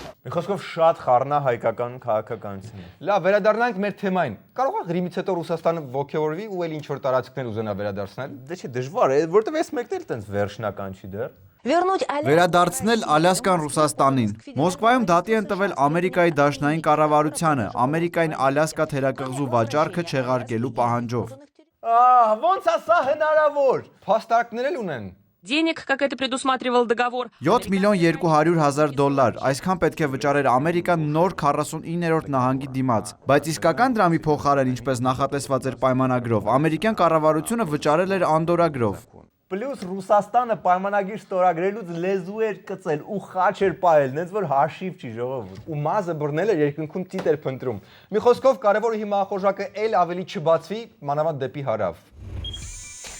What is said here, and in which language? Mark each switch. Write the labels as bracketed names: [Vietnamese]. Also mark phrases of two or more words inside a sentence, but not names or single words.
[Armenian] Մի խոսքով շատ խառնա հայկական քաղաքականությունը։ Լավ, վերադառնանք մեր թեմային։ Կարող է Ղրիմից հետո Ռուսաստանը ողջորվի ու էլ ինչ որ տարածքներ ուզենա վերադարձնել։ Դե չէ, դժվար է, որտեվ այս մեկն էլ տենց վերջնական չի դեռ։ Վերադարձնել Ալյասկան Ռուսաստանին։ Մոսկվայում դատի են տվել Ամերիկայի դաշնային կառավարությանը, Ամերիկային Ալյասկա թերակղզու վաճառքը չեղարկելու պահանջով։ Ոնց է սա հնարավոր։ Փաստարկներ էլ ունեն։ [Russian] Денег, как это предусматривал договор. [Armenian] 7.200.000 այսքան պետք է վճարեր Ամերիկան նոր 49-րդ նահանգի դիմաց, բայց իսկական դրամի փոխարեն, ինչպես նախատեսված էր պայմանագրով, ամերիկյան կառավարությունը վճարել էր անդորագրով։ Պլյուս Ռուսաստանը պայմանագիր ստորագրելուց լեզու էր կծել ու խաչ էր պահել, նենց որ հաշիվ չի ժողովուրդ։ Ու մազը բռնել էր երկնքում ծիտ էր փնտրում։ Մի խոսքով կարևորը հիմա ախորժակը էլ ավելի չբացվի, մանավանդ դեպի հարավ։